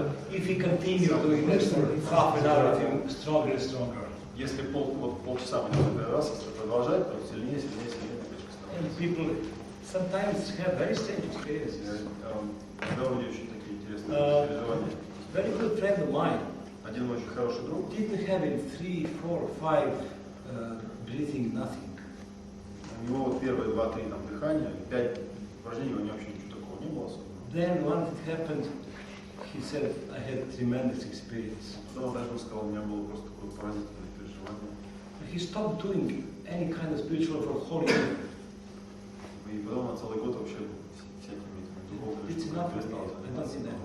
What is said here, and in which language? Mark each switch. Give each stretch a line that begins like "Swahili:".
English: If you continue doing this for half an hour, you feel stronger and stronger.
Russian: Если полчаса будет раз продолжать, то сильнее качка становится.
English: And people sometimes have very strange experiences.
Russian: Когда у людей очень такие интересные переживания.
English: Very good friend of mine.
Russian: Один очень хороший друг.
English: Didn't have in 3, 4, 5 breathing nothing.
Russian: У него вот первые 2-3 там дыхания, 5 упражнений, у него вообще ничего такого не было особенно.
English: Then once it happened, he said, I had tremendous experience.
Russian: Потом он сказал, у меня было просто такое поразительное переживание.
English: He stopped doing any kind of spiritual for a whole year.
Russian: И потом на целый год вообще всякими духовными штуками перестал заниматься.